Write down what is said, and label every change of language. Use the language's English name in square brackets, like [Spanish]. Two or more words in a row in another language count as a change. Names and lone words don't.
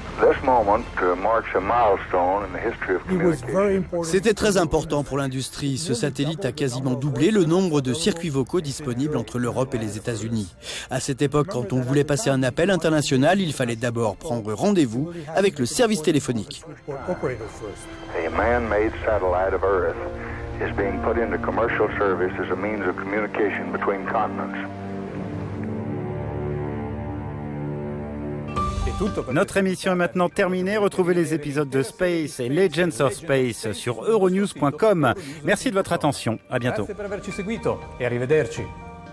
[French] C'était très important pour l'industrie. Ce satellite a quasiment doublé le nombre de circuits vocaux disponibles entre l'Europe et les États-Unis. À cette époque, quand on voulait passer un appel international, il fallait d'abord prendre rendez-vous avec le service téléphonique. [English] A man-made satellite of Earth is being put into commercial service as a means of communication between continents. [French] Notre émission est maintenant terminée. Retrouvez les épisodes de Space et Legends of Space sur euronews.com. Merci de votre attention. À bientôt. [Italian] Grazie per averci seguito e arrivederci.